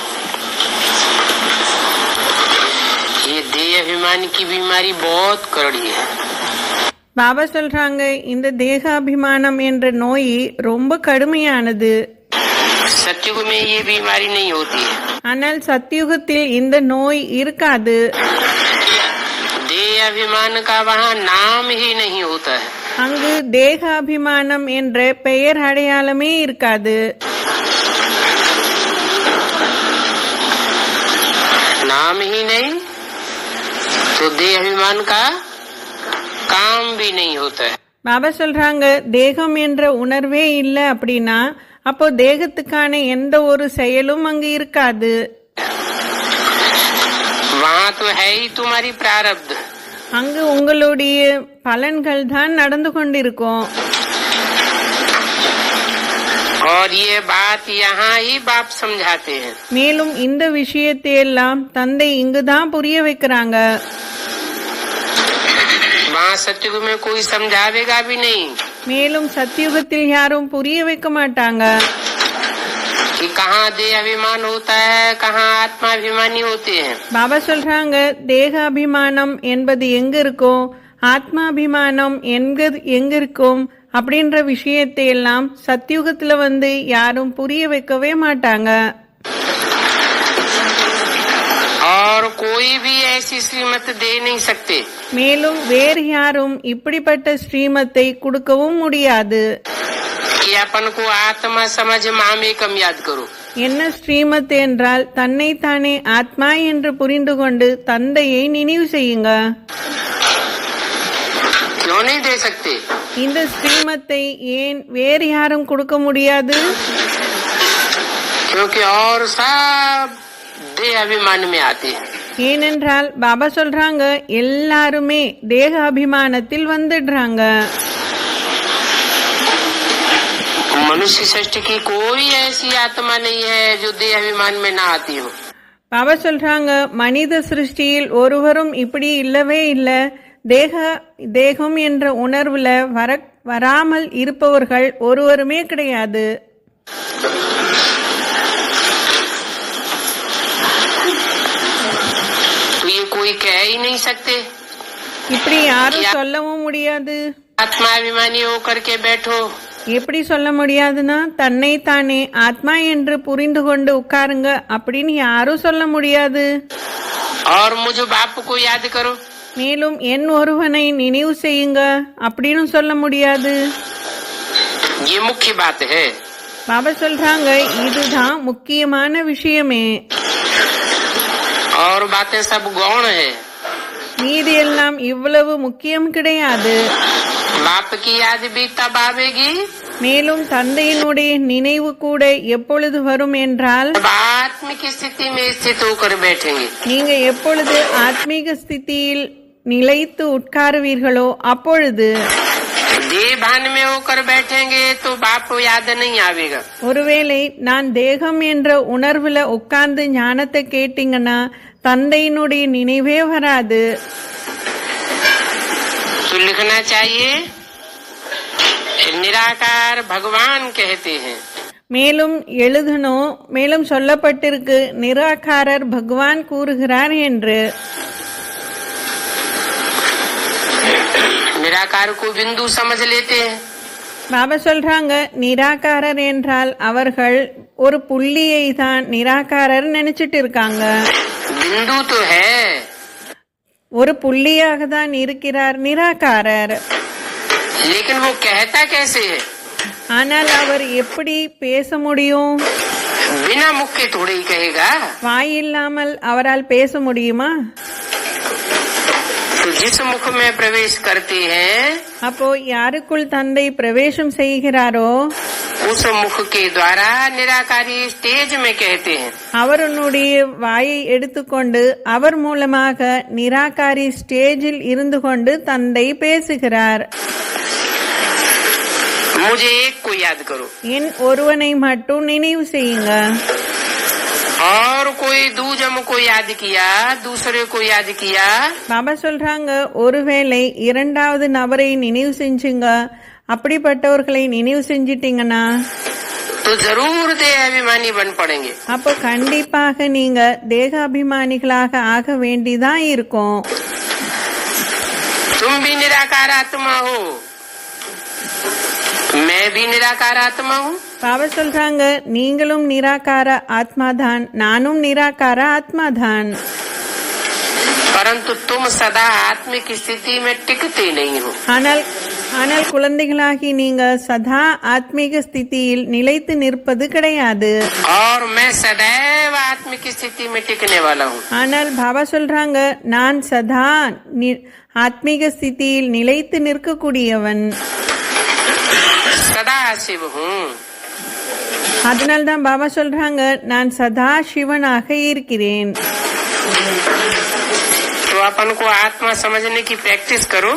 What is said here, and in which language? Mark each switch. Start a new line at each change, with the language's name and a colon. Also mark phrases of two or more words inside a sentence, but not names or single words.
Hindi: ये देह अभिमान की बीमारी बहुत कड़वी है।
Tamil: பாபா சொல்றாங்க, இந்த தேகாபிமானம் என்ற நோய் ரொம்ப கடுமையானது.
Hindi: सत्युग में ये बीमारी नहीं होती है,
Tamil: ஆனால் சத்தியுகத்தில் இந்த நோய் இருக்காது.
Hindi: देह अभिमान का वहाँ नाम ही नहीं होता है,
Tamil: அங்கு தேகாபிமானம் என்ற பெயர் அடையாளமே இருக்காது.
Hindi: नाम ही नहीं तो देह अभिमान का काम भी नहीं होता है.
Tamil: பாபா சொல்றாங்க, தேகம் என்ற உணர்வே இல்லை அப்படின்னா அப்போ தேகத்துக்கான எந்த ஒரு செயலும் அங்கு இருக்காது.
Hindi: वहाँ तो है ही तुम्हारी प्रारब्ध,
Tamil: அங்கு உங்களுடைய பலன்கள் தான் நடந்து கொண்டிருக்கும்.
Hindi: और ये बात यहाँ ही बाप समझाते हैं.
Tamil: மேலும் இந்த விஷயத்தை எல்லாம் தந்தை இங்குதான் புரிய வைக்கிறாங்க.
Hindi: वहाँ सत्युग में कोई समझावेगा भी नहीं
Tamil: மேலும் சத்தியுகத்தில் யாரும் புரிய வைக்க மாட்டாங்க.
Hindi: कि कहाँ देह अभिमान होता है, कहाँ आत्माभिमानी होते हैं.
Tamil: பாபா சொல்றாங்க, தேகாபிமானம் என்பது எங்க இருக்கும், ஆத்மாபிமானம் எங்க இருக்கும் அப்படின்ற விஷயத்தை எல்லாம் சத்தியுகத்துல யாரும் புரிய வைக்கவே மாட்டாங்க.
Hindi: और कोई भी ऐसी श्रीमत दे नहीं सकते.
Tamil: மேலும் வேறு யாரும் இப்படிப்பட்ட ஸ்ரீமத்தை கொடுக்கவும் முடியாது.
Hindi: कि अपन को आत्मा समझ मामेकम याद करो.
Tamil: என்ன ஸ்ரீமத் என்றால் தன்னைத்தானே ஆத்மா என்று புரிந்து கொண்டு தந்தையை நினைவு செய்யுங்க.
Hindi: क्यों नहीं दे सकते?
Tamil: இந்த ஸ்ரீமத்தை ஏன் வேறு யாரும் கொடுக்க முடியாது?
Hindi: क्योंकि और सब देह अभिमान में आते हैं.
Tamil: ஏனென்றால் பாபா சொல்றாங்க, எல்லாருமே தேக அபிமானத்தில் வந்துடுறாங்க.
Hindi: मनुष्य सृष्टि की कोई ऐसी आत्मा नहीं है जो देह अभिमान में ना आती हो.
Tamil: பாபா சொல்றாங்க, மனித சிருஷ்டியில் ஒருவரும் இப்படி இல்லவே இல்லை. தேகம் என்ற உணர்வுல வராமல் இருப்பவர்கள் ஒருவருமே கிடையாது.
Hindi: तो ये कोई कह ही नहीं सकते.
Tamil: இப்படி யாரும் சொல்லவும் முடியாது.
Hindi: आत्माभिमानी होकर के बैठो.
Tamil: எப்படி சொல்ல முடியாதுன்னா, தன்னைத்தானே ஆத்மா என்று புரிந்து கொண்டு உட்காருங்க அப்படின்னு யாரும் சொல்ல முடியாது.
Hindi: और मुझ बाप को याद करो.
Tamil: மேலும் என் ஒருவனை நினைவு செய்யுங்க அப்படின்னு சொல்ல முடியாது.
Hindi: ये मुख्य बात है.
Tamil: பாபா சொல்றாங்க, இதுதான் முக்கியமான விஷயமே.
Hindi: और बातें सब गौण है.
Tamil: மீதி எல்லாம் இவ்வளவு முக்கியம் கிடையாது.
Hindi: बाप की याद भी तब आवेगी
Tamil: மேலும் தந்தையினுடைய நினைவு கூட எப்பொழுது வரும் என்றால்,
Hindi: आत्मिक स्थिति में स्थित होकर बैठेंगे.
Tamil: நீங்க எப்பொழுது ஆத்மீக ஸ்திதியில் நிலைத்து உட்காருவீர்களோ அப்பொழுது.
Hindi: देहभान में होकर बैठेंगे तो बाप याद नहीं आवेगा.
Tamil: ஒருவேளை நான் தேகம் என்ற உணர்வுல உட்கார்ந்து ஞானத்தை கேட்டீங்கன்னா தந்தையினுடைய நினைவே வராது.
Hindi: तो लिखना चाहिए निराकार भगवान कहते हैं.
Tamil: மேலும் எழுதணும், மேலும் சொல்லப்பட்டிருக்கு நிராகாரர் பகவான் கூறுகிறார் என்று.
Hindi: निराकार को बिंदु समझ लेते हैं.
Tamil: பாபா சொல்றாங்க நிராகாரர் என்றால் அவர்கள் ஒரு புள்ளியை தான் நிராகாரர் நினைச்சிட்டு இருக்காங்க.
Hindi: बिंदु तो है,
Tamil: ஒரு புள்ளியாக தான் இருக்கிறார் நிராகாரர்.
Hindi: लेकिन वो कहता कैसे है?
Tamil: ஆனால் அவர் எப்படி பேச முடியும்?
Hindi: बिना मुख के थोड़े ही कहेगा.
Tamil: வாய் இல்லாமல் அவரால் பேச முடியுமா?
Hindi: तो जिस मुख में प्रवेश करते हैं,
Tamil: அப்போ யாருக்குள் தந்தை பிரவேசம் செய்கிறாரோ
Hindi: उस मुख के द्वारा निराकारी स्टेज में कहते हैं.
Tamil: அவருடைய வாயை எடுத்துக்கொண்டு அவர் மூலமாக நிராகாரி ஸ்டேஜில் இருந்து கொண்டு தந்தை பேசுகிறார்.
Hindi: मुझे एक को याद करो,
Tamil: என் ஒருவனை மட்டும் நினைவு செய்யுங்க.
Hindi: और कोई दूजम को याद किया, दूसरे को याद किया,
Tamil: பாபா சொல்றாங்க ஒருவேளை இரண்டாவது நபரை நினைவு செஞ்சுங்க. அப்படிப்பட்டவர்களை நினைவு செஞ்சிட்டீங்கன்னா
Hindi: तो जरूर देह अभिमानी बन पड़ेंगे.
Tamil: அப்போ கண்டிப்பாக நீங்க தேகாபிமானிகளாக ஆக வேண்டிதான் இருக்கும்.
Hindi: तुम भी निराकार आत्मा हो, मैं भी निराकार आत्मा हूँ.
Tamil: பாபா சொல்றாங்க நீங்களும் நிராகார ஆத்மாதான், நானும் நிராகார ஆத்மாதான்.
Hindi: परंतु तुम सदा आत्मिक स्थिति में टिकते नहीं हो.
Tamil: ஆனால் குழந்தைகளாகி நீங்க சதா ஆத்மீக ஸ்திதியில் நிலைத்து நிற்பது கிடையாது.
Hindi: और मैं सदैव आत्मिक स्थिति में टिकने वाला हूँ.
Tamil: ஆனால் பாபா சொல்றாங்க நான் சதா ஆத்மீக ஸ்திதியில் நிலைத்து நிற்கக்கூடியவன்.
Hindi: सदा शिव हूँ.
Tamil: அதனால்தான் பாபா சொல்றாங்க நான் சதா சிவனாக இருக்கிறேன்.
Hindi: तो अपन को आत्मा समझने की प्रैक्टिस करो.